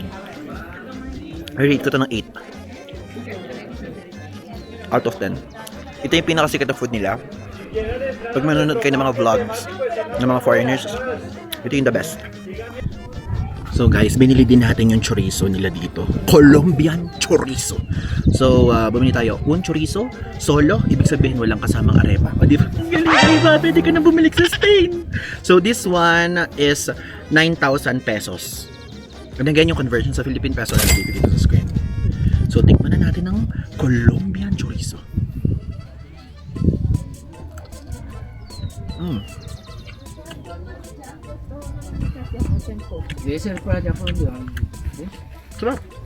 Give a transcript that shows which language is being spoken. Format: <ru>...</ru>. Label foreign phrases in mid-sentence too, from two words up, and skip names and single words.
<tl>I-rate ko to ng</tl> <en>8 out of 10.</en> <tl>Ito yung pinakasikat na food nila. Pag manonood kayo ng mga vlogs ng mga foreigners, Ito yung</tl> <en>the best.</en> <tl>So guys, binili din natin yung chorizo nila dito. Colombian chorizo. So, bumili tayo.</tl> <es>Un chorizo, solo,</es> <tl>ibig sabihin walang kasamang arepa. O diba? Ang galing, Iva, pwede ka na bumalik sa Spain.</tl> <en>So, this one is 9,000 pesos. And again,</en> <tl>yung conversion sa</tl> <en>Philippine peso</en> <tl>na dito sa screen. So, tikman na natin ng Colombian chorizo. Sarap.</tl>